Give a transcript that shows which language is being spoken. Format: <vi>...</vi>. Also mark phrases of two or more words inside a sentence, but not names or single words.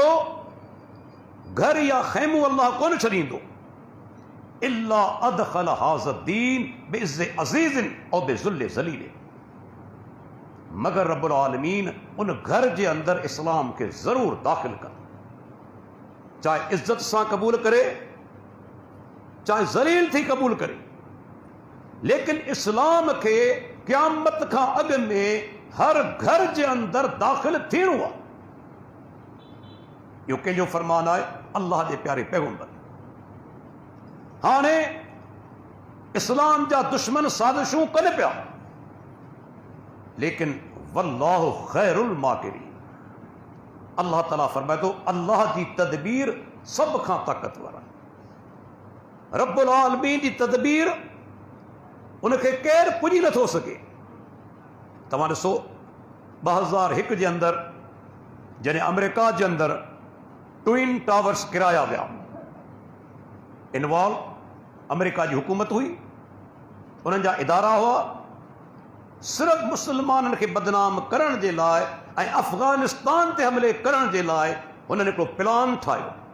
<sd>घर या ख़ैमो अल्लाह कोन छॾींदो,</sd> <ar>إلا أدخل هذا الدين بعز عزيز أو بذل ذليل,</ar> <sd>मगर रब्बुल आलमीन उन घर जे अंदर इस्लाम के जरूर दाखिल कर, चाहे इज्जत सां कबूल करे, चाहे ज़लील थी कबूल करे, लेकिन इस्लाम के क़यामत खां अॻु में हर घर जे अंदर दाखिल थियणो आहे। इहो कंहिंजो फरमान आहे? अल्लाह जे प्यारे पैगंबर। हाणे इस्लाम जा दुश्मन साज़िशूं कनि पिया, लेकिन</sd> <ar>والله خير الماكرين,</ar> <sd>अल्लाह ताला फरमाए थो अल्लाह जी तदबीर सभ खां ताक़तवर आहे। रब्बुल आलमीन जी तदबीर उनखे केरु पुॼी नथो सघे। तव्हां ॾिसो 2001 जे अंदरि जॾहिं अमेरिका जे अंदरि</sd> <en>twin towers</en> <sd>किराया विया, इन्वॉल्व अमेरिका जी हुकूमत हुई, उन्हनि जा इदारा हुआ, सिर्फ़ मुसलमाननि खे बदनाम करण जे लाइ ऐं अफ़गानिस्तान ते हमले करण जे लाइ हुननि हिकिड़ो प्लान ठाहियो।</sd>